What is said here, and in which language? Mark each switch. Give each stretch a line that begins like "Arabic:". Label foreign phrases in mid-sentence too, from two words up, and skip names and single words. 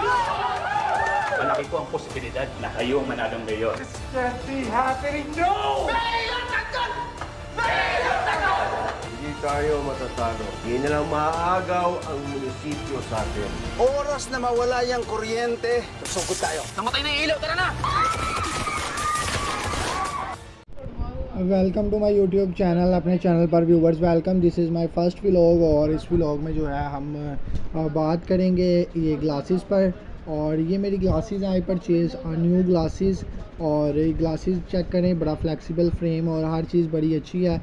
Filipino: Malaki po ang posibilidad na kayo ang manalong mayor. Hindi tayo matatalo. Hindi na lang maaagaw ang munisipyo sa atin. Oras na mawala yung kuryente, susugod tayo. Namatay na yung ilaw, tara na!
English: Welcome to my YouTube channel.
Hindi: अपने चैनल पर
English: viewers welcome. This is my first vlog
Hindi: और इस व्लॉग में जो है हम बात करेंगे ये ग्लासेस पर। और ये मेरी ग्लासेस
English: I purchase new glasses
Hindi: और ये
English: glasses check
Hindi: करें, बड़ा
English: flexible frame
Hindi: और हर चीज़ बड़ी अच्छी है।